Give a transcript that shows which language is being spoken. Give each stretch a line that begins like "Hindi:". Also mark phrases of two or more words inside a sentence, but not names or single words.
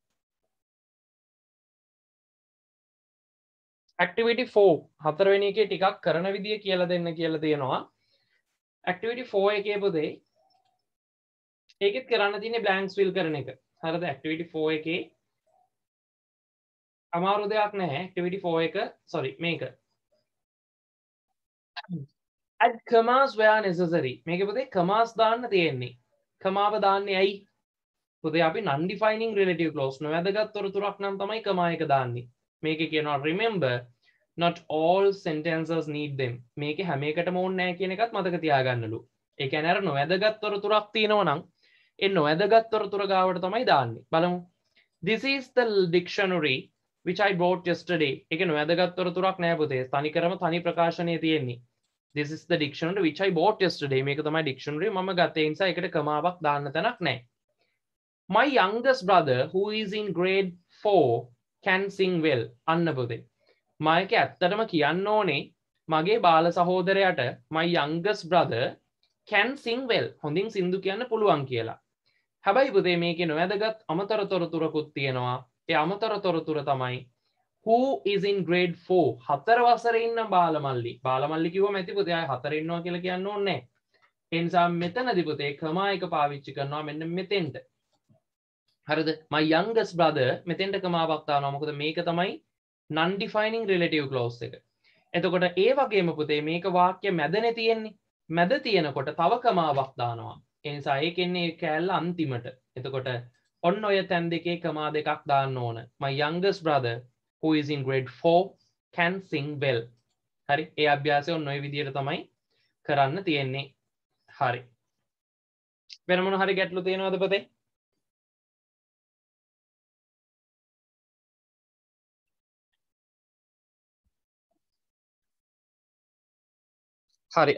Sinhala: activity 4 හතරවෙනි එකේ ටිකක් කරන විදිය කියලා දෙන්න කියලා තියෙනවා. activity 4 එකේ පුතේ ඒකෙත් කරන්න තියෙන්නේ
English: blanks fill
Sinhala: කරන එක. හරිද? activity 4 එකේ අමාරු දෙයක් නැහැ.
English: activity 4 එක sorry මේක add commas where necessary.
Sinhala: මේකේ පුතේ commas දාන්න තියෙන්නේ. කමාව දාන්නේ ඇයි? පුතේ අපි
English: non defining relative clause
Sinhala: නොවැදගත් තොරතුරක් නම් තමයි කමා එක දාන්නේ. මේකේ කියනවා
English: remember not all sentences need them.
Sinhala: මේකේ හැම එකටම ඕනේ නැහැ කියන එකත් මතක තියාගන්නලු. ඒ කියන්නේ අර නොවැදගත් තොරතුරක් තියෙනවා නම් ඒ නොවැදගත් තොරතුර ගාවට තමයි දාන්නේ. බලමු.
English: This is the dictionary which I brought yesterday.
Sinhala: ඒක නොවැදගත් තොරතුරක් නෑ පුතේ. තනිකරම තනි ප්‍රකාශනයේ තියෙන්නේ.
English: This is the dictionary which I bought yesterday.
Sinhala: මේක තමයි dictionary මම ගත්තේ. ඒ නිසා ඒකට කමාවක් දාන්න තැනක් නැහැ.
English: My youngest brother who is in grade 4 can sing well.
Sinhala: අන්න පුතේ. මම ඇත්තටම කියන්න ඕනේ මගේ බාල සහෝදරයාට
English: my youngest brother can sing well.
Sinhala: හොඳින් සින්දු කියන්න පුළුවන් කියලා. හැබැයි පුතේ මේකේ නොවැදගත් අමතර තොරතුරකුත් තියෙනවා. ඒ අමතර තොරතුර තමයි
English: who is in grade 4.
Sinhala: 4 වසරේ ඉන්න බාලමල්ලි. බාලමල්ලි කිව්වම ඇති පුතේ ආය 4 ඉන්නවා කියලා කියන්න ඕනේ නැහැ. ඒ නිසා මෙතනදී පුතේ කමා එක පාවිච්චි කරනවා මෙන්න මෙතෙන්ට. හරිද?
English: my youngest brother
Sinhala: මෙතෙන්ට කමාවක් දානවා. මොකද මේක තමයි
English: non defining relative clause
Sinhala: එක. එතකොට ඒ වගේම පුතේ මේක වාක්‍ය මැදනේ තියෙන්නේ. මැද තියෙනකොට තව කමාවක් දානවා. ඒ නිසා ඒකෙන්නේ කෑල්ල අන්තිමට. එතකොට ඔන්න ඔය තැන් දෙකේ කමා දෙකක් දාන්න ඕන.
English: my youngest brother who is in grade 4 can sing well.
Sinhala: හරි. ඒ අභ්‍යාසය ඔන්න ඔය විදිහට තමයි කරන්න තියෙන්නේ. හරි. වෙන මොන හරි ගැටලු තියෙනවද පුතේ? හරි.